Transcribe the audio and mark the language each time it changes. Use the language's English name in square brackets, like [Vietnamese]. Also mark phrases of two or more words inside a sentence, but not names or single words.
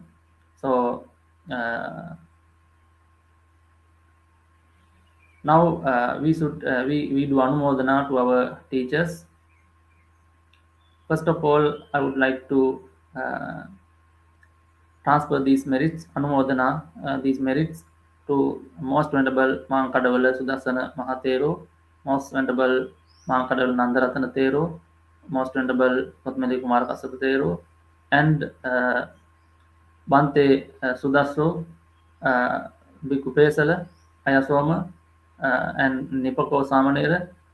[English] So now we do anumodana to our teachers. First of all, I would like to transfer these merits, anumodana, these merits to Most Venerable Mankadavala Sudasana Mahathero, Most Venerable Mankadavala Nandaratana Thero, Most Venerable Padmali Kumara Kasapa Thero, and Bante Sudasso, Bhikkhu Pesala, Ayasoma, and Nipako Samanera,